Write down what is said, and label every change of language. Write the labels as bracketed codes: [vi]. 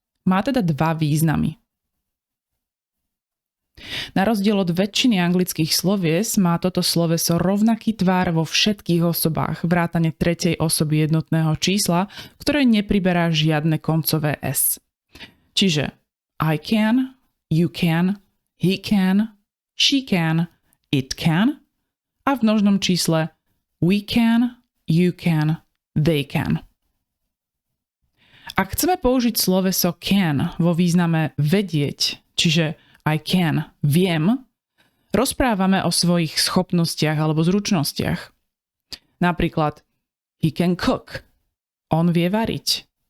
[sk] Má teda dva významy. Na rozdiel od väčšiny anglických slovies má toto sloveso rovnaký tvar vo všetkých osobách, vrátane tretej osoby jednotného čísla, ktoré nepriberá žiadne koncové s. Čiže [en] I can, you can, he can, she can, it can [sk] a v množnom čísle [en] we can, you can, they can. [sk] Ak chceme použiť sloveso can vo význame vedieť, čiže [en] I can, [sk] viem, rozprávame o svojich schopnostiach alebo zručnostiach. Napríklad [en] he can cook, [sk] on vie variť.